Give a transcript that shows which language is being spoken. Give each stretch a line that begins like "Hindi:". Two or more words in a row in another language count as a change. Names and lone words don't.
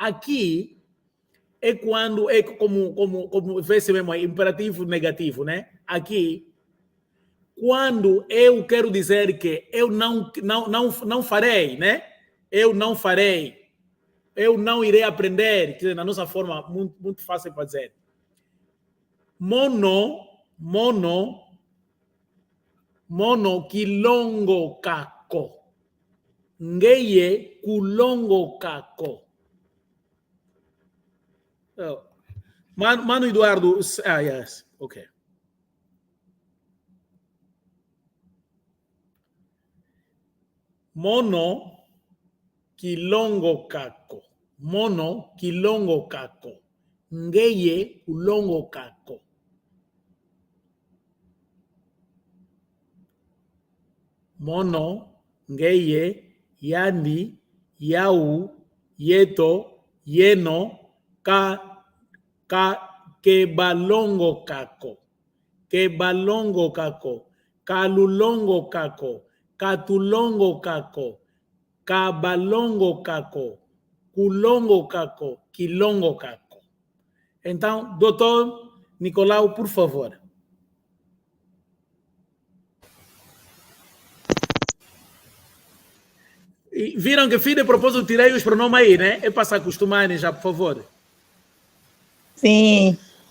Portuguese: Aqui é quando é como vê-se mesmo aí, imperativo negativo, né? Aqui, quando eu quero dizer que eu não farei, né? Eu não farei, eu não irei aprender, que é na nossa forma muito fácil para dizer.
Kongo: Mono kilongo kako. Ngeye kulongo kako.
English: Oh. Mano Eduardo, yes, okay.
Kongo: Mono kilongo kako. Mono kilongo kako. Ngeye kulongo kako. Mono, ngeye, yandi, yau, yeto, yeno, kebalongo kako. Kebalongo kako. Kalulongo kako. Katulongo kako. Kabalongo kako. Kulongo kako. Quilongo kako.
Portuguese: Então, doutor Nicolau, por favor. E viram que fim de propósito tirei os pronomes aí, né? É para se acostumarem já, por favor. Sim.